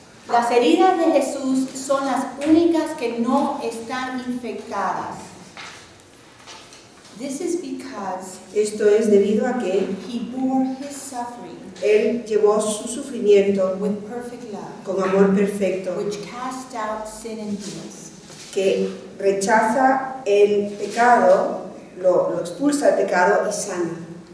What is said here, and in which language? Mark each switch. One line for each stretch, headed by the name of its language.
Spanish: Las heridas de Jesús son las únicas que no están infectadas.
English: This is because
Spanish: esto es debido a que
English: he bore his suffering
Spanish: Él llevó su sufrimiento
English: with perfect love,
Spanish: con amor perfecto,
English: which cast out sin and demons.
Spanish: Que rechaza el pecado, lo expulsa el pecado y sana.